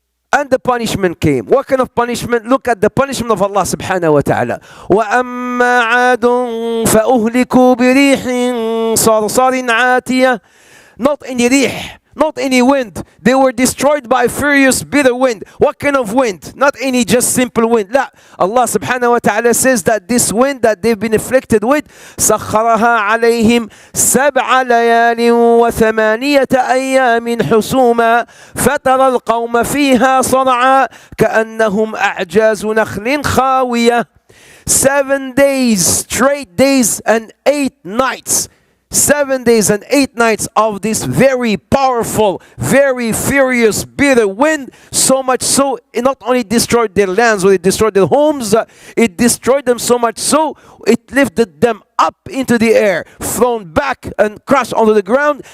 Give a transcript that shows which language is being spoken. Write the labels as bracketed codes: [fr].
[en] And the punishment came. What kind of punishment? Look at the punishment of Allah subhanahu wa ta'ala. [ar] وَأَمَّا عَادٌ فَأُهْلِكُوا بِرِيحٍ صرصر عاتية. [en] Not any rih, not any wind. They were destroyed by furious bitter wind. What kind of wind? Not any just simple wind. لا. Allah subhanahu wa ta'ala says that this wind that they've been afflicted with, [ar] سخرها عليهم 7 ليال وثمانية أيام حسوما فترى القوم فيها صرعا كأنهم أعجاز نخل خاوية. [en] 7 days, straight days and 8 nights. 7 days and 8 nights of this very powerful, very furious, bitter wind. So much so, it not only destroyed their lands, or it destroyed their homes, it destroyed them so much so, it lifted them up into the air, thrown back and crushed onto the ground.